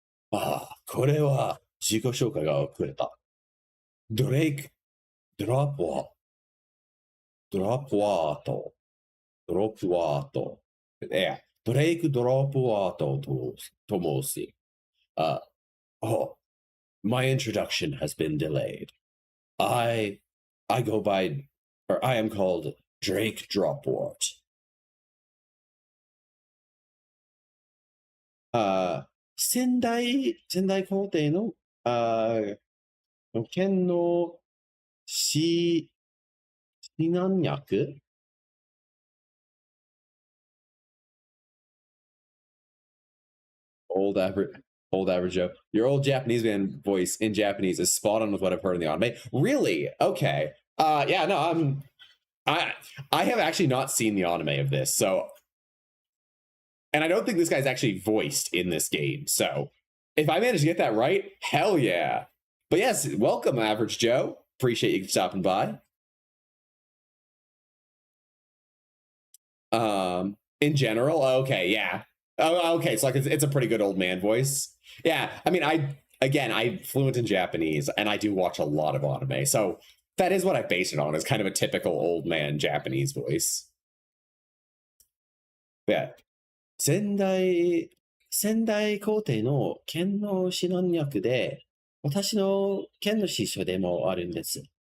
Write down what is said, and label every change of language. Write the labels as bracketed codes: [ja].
[ja] ああ、これは自己紹介が遅れた。ドレイク、ドロップワー、ドロップワート、ドロップワート。いや、ドレイク・ドロップワートと申し。 [en] Oh, my introduction has been delayed. I go by, or I am called Drake Dropwort. [ja] 仙台皇帝の、剣の指南役 [en] old average Joe. Your old Japanese man voice in Japanese is spot on with what I've heard in the anime. Really? Okay. Yeah, no, I have actually not seen the anime of this, so, and I don't think this guy's actually voiced in this game. So if I manage to get that right, hell yeah. But yes, welcome, Average Joe. Appreciate you stopping by. In general, okay, yeah. Oh, okay. So like it's a pretty good old man voice. Yeah. I mean, I'm fluent in Japanese and I do watch a lot of anime. So that is what I base it on, is kind of a typical old man Japanese voice. Yeah. [ja] 仙台皇帝の剣の指南役で、私の剣の師匠でもあるんです。